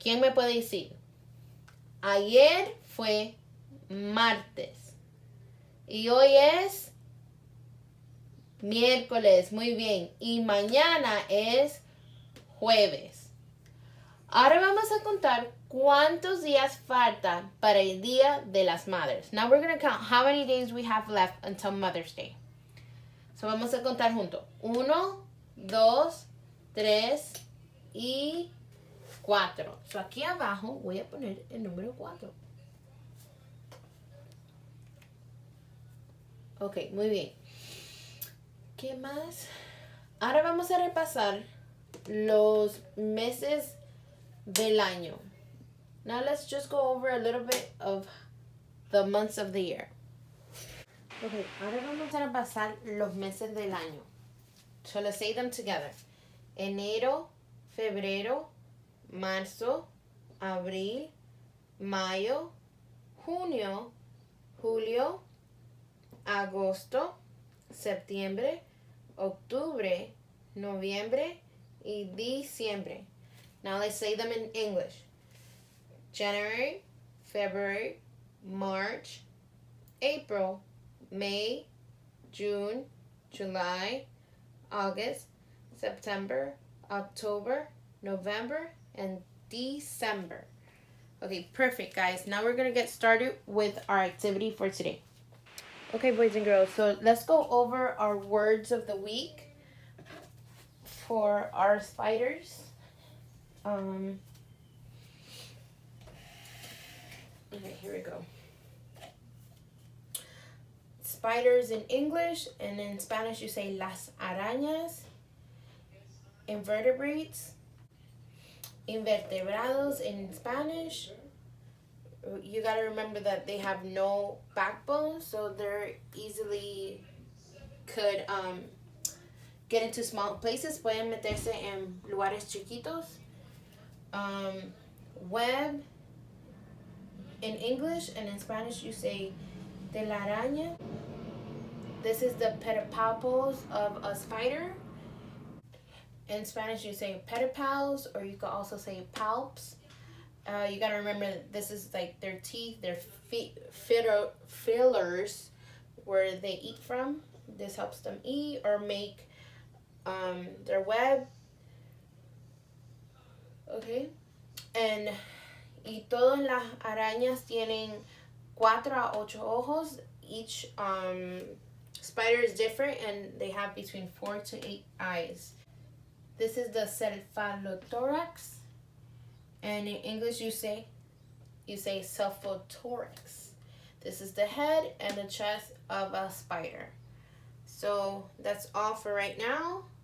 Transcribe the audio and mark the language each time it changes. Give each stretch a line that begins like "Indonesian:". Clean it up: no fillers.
Spanish: ¿Quién me puede decir? Ayer fue martes. Y hoy es miércoles. Muy bien. Y mañana es jueves. Ahora vamos a contar cuántos días faltan para el Día de las Madres.
English: Now we're going to count how many days we have left until Mother's Day.
Spanish: So vamos a contar juntos. 1, 2, 3 y 4. So aquí abajo voy a poner el número 4. Ok, muy bien. ¿Qué más? Ahora vamos a repasar los meses del año.
English: Now let's just go over a little bit of the months of the year.
Spanish: Ok, ahora vamos a repasar los meses del año.
English: So let's say them together.
Spanish: Enero, febrero, marzo, abril, mayo, junio, julio, agosto, septiembre, octubre, noviembre y diciembre.
English: Now let's say them in English. January, February, March, April, May, June, July, August, September, October, November, and December. Okay, perfect, guys. Now we're going to get started with our activity for today. Okay, boys and girls, so let's go over our words of the week for our spiders. Okay, here we go. Spiders in English, and in Spanish you say
Spanish: las arañas.
English: Invertebrates. Invertebrados in Spanish. You gotta remember that they have no backbone, so they're easily could get into small places.
Spanish: Pueden meterse en lugares chiquitos.
English: Web in English, and in Spanish you say telaraña. This is the pedipalpos of a spider. In Spanish you say pedipalps, or you could also say palps. You gotta remember that this is like their teeth, their fillers where they eat from. This helps them eat or make their web. Okay.
Spanish: Y todas las arañas tienen 4 a 8 ojos.
English: Each spider is different, and they have between 4 to 8 eyes. This is the cephalothorax, and in English you say cephalothorax. This is the head and the chest of a spider. So that's all for right now.